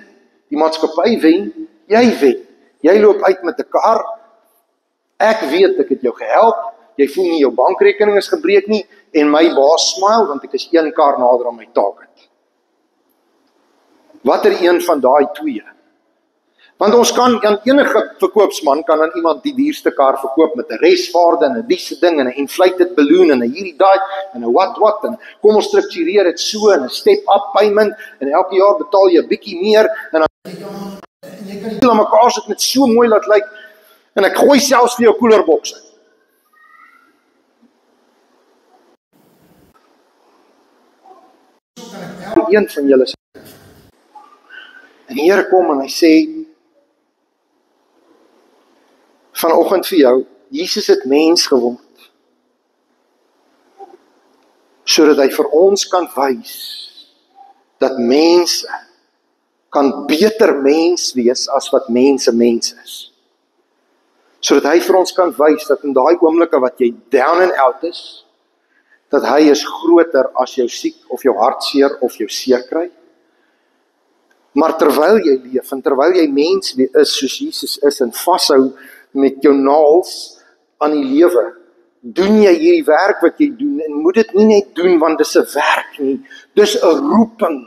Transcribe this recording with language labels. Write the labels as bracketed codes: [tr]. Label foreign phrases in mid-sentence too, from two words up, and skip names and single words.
[af] Die maatskappy wen, jy wen. Jy loop uit met 'n kar, ek weet ek het jou gehelp, jy voel nie jou bankrekening is gebreek nie, en my baas smile, want ek is 1 kar nader aan my target. Watter een van daai twee? Want ons kan aan enige verkoopsman kan aan iemand die duurste kar verkoop met 'n reswaarde en 'n diese ding en 'n [en] inflated balloon [af] en 'n hierdie daai en 'n wat en kom ons struktureer dit so en 'n [en] step-up payment [af] en elke jaar betaal jy 'n bietjie meer en dan jy kan dit aan mekaar sit met so mooi laat lyk en ek gooi selfs vir jou koelerboks in. een van julle. En die Here kom en hy sê, vanoggend vir jou, Jesus het mens geword, sodat hy vir ons kan wys, dat mense kan beter mens wees as wat mense mens is. Sodat hy vir ons kan wys dat in daai oomblikke wat jy [en] down and out [af] is, dat hy is groter as jou siek of jou hartseer of jou seer kry. Maar terwyl jy leef en terwyl jy mens is soos Jesus is en vashou met jou naels aan die lewe, doen jy hierdie werk wat jy doen en moet dit nie net doen want dis 'n werk nie, dis 'n roeping.